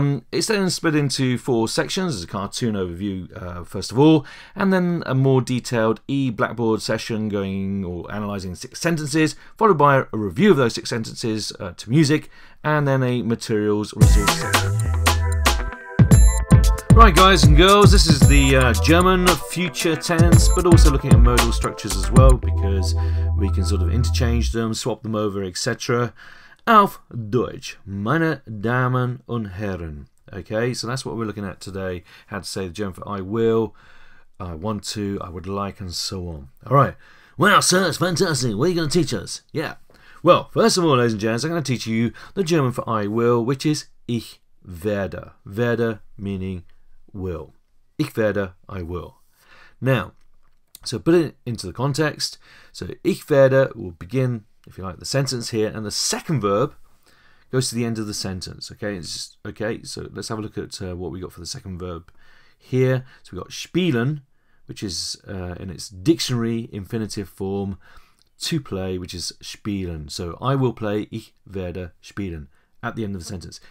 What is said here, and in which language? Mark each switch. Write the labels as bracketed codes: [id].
[en] It's then split into 4 sections. There's a cartoon overview first of all, and then a more detailed E-blackboard session going or analysing 6 sentences, followed by a review of those 6 sentences to music, and then a materials resource section. Right, guys and girls, this is the German future tense, but also looking at modal structures as well, because we can sort of interchange them, swap them over, etc. [de] Auf Deutsch, meine Damen und Herren. [en] Okay, so that's what we're looking at today. How to say the German for I will, I want to, I would like, and so on. Alright, wow, sir, it's fantastic. What are you going to teach us? Yeah. Well, first of all, ladies and gents, I'm going to teach you the German for I will, which is [de] ich werde. [en] Werde meaning will. [de] Ich werde, [en] I will. Now, so put it into the context. So [de] ich werde [en] will begin, if you like, the sentence here, and the second verb goes to the end of the sentence. Okay, okay. So let's have a look at what we got for the second verb here. So we got spielen, which is in its dictionary infinitive form, to play, which is spielen. So I will play. [de] Ich werde spielen [en] at the end of the sentence.